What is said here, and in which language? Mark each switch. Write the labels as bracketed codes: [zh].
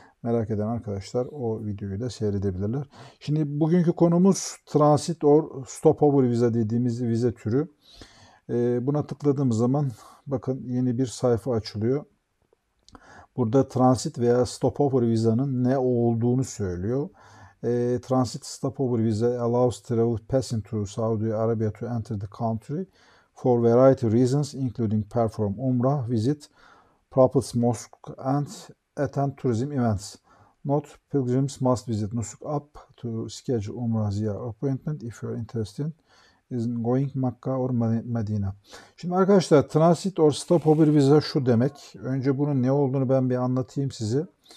[tr] Merak eden arkadaşlar o videoyu da seyredebilirler. Şimdi bugünkü konumuz Transit or Stopover Visa dediğimiz vize türü. Buna tıkladığımız zaman bakın yeni bir sayfa açılıyor. Burada transit veya stopover visanın ne olduğunu söylüyor. [en] Transit stopover visa allows travel passing through Saudi Arabia to enter the country for variety of reasons including perform umrah, visit Prophet's Mosque and attend tourism events. Note: pilgrims must visit Nusuk up to schedule umrah ziyarah appointment if you are interested in going Mecca or Medina. [tr] Şimdi arkadaşlar transit or stopover visa şu demek. Önce bunun ne olduğunu ben bir anlatayım size.